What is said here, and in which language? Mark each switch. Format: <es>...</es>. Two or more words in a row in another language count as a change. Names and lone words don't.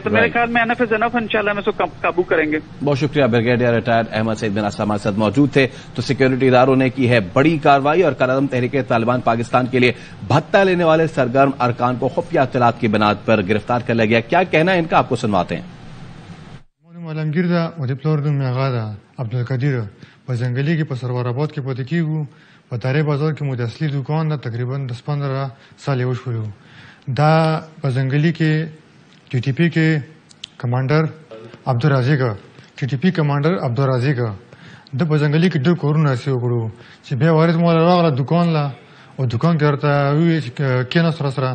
<ur>تو میرے خیال میں</ur> <en>enough is enough,</en> <ur>انشاءاللہ ہم اس کو قابو کریں گے. بہت شکریہ. بریگیڈیئر ریٹائرڈ احمد سعید منہاس ہمارے ساتھ موجود تھے. تو سیکورٹی اداروں نے کی ہے بڑی کارروائی اور کالعدم تحریک طالبان پاکستان کے لیے بھتہ لینے والے سرگرم ارکان کو خفیہ اطلاعات کی بنیاد پر گرفتار کر لیا گیا. کیا کہنا ہے ان کا، آپ کو سنواتے ہیں.</ur> <ps>عالمگیر دا و د پلور نوم مې هغه ده عبدالقدیر په ځنګلي کې په سرور آباد کې پاتې کېږو. په تارې بازار کې مو د اصلي دوکان ده تقریبا 10-15 سال یې وشولو. دا په ځنګلي کې ټي ټي پي کې کمانډر عبدالرازق، ټي ټي پي کمانډر عبدالرازق د په ځنګلي کې ډېر کورونه هسې وکړو چې بیا وارث مو راغله دوکان له، او دوکان کې ورته وویل چې کېناست راسره.</ps>